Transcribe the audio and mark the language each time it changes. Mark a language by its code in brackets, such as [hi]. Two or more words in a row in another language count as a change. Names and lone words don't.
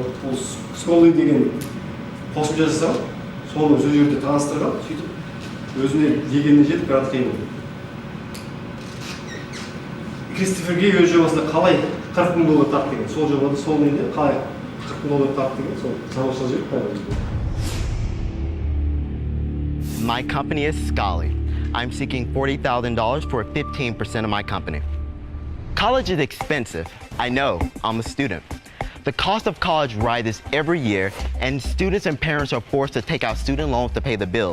[kk] Ол Сколы деген қосымша жасаған, соны сол жерде таныстырған, сөйтіп өзіне дегеніне жетіп грантқа ие болды. Кристофер Грей өз жобасында қалай $40,000 тапты деген, сол жобада сол неде қалай $40,000 тапты деген, сол заманшыл жіберіп қойған. [en] My company is Scally. I'm seeking $40,000 for 15% of my company. College is expensive. I know, I'm a student. The cost of college rises every year, and students and parents are forced to take out student loans to pay the bill.